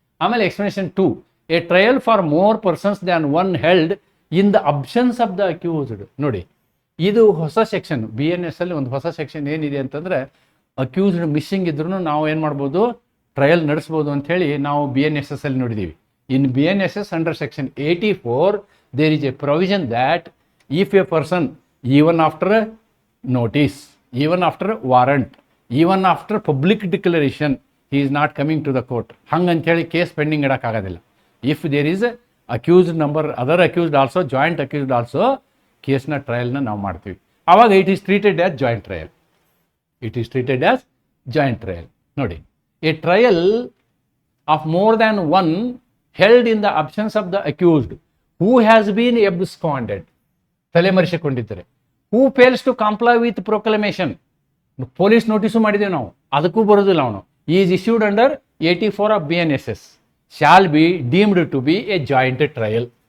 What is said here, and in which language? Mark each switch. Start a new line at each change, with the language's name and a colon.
English: ಆಮೇಲೆ explanation 2, a trial for more persons than one held in the absence of the accused.
Kannada: ನೋಡಿ, ಇದು ಹೊಸ section. BNS ಅಲ್ಲಿ ಒಂದು ಹೊಸ ಸೆಕ್ಷನ್ ಏನಿದೆ ಅಂತಂದರೆ, ಅಕ್ಯೂಸ್ಡ್ ಮಿಸ್ಸಿಂಗ್ ಇದ್ರೂ ನಾವು ಏನು ಮಾಡ್ಬೋದು, ಟ್ರಯಲ್ ನಡೆಸ್ಬೋದು ಅಂಥೇಳಿ ನಾವು BNSS ಅಲ್ಲಿ ನೋಡಿದ್ದೀವಿ.
English: in BNSS under section 84 there is a provision that if a person, even after notice, even after warrant, even after public declaration, he is not coming to the court,
Kannada: ಹಂಗಂತೇಳಿ case pending ಇಡೋಕ್ಕಾಗೋದಿಲ್ಲ.
English: if there is accused number, other accused also, joint accused also,
Kannada: ಕೇಸ್ನ ಟ್ರಯಲ್ನ ನಾವು ಮಾಡ್ತೀವಿ.
English: ಆವಾಗ it is treated as joint trial. It is treated as joint trial. ನೋಡಿ, a trial of more than one held in the absence of the accused who has been absconded,
Kannada: ತಲೆಮರೆಸಿಕೊಂಡಿದ್ದರೆ,
English: who fails to comply with proclamation,
Kannada: police notice ಮಾಡಿದ್ದೇವೆ ನಾವು, ಅದಕ್ಕೂ ಬರೋದಿಲ್ಲ ಅವನು,
English: Is issued under 84 of BNSS, shall be deemed to be a joint trial.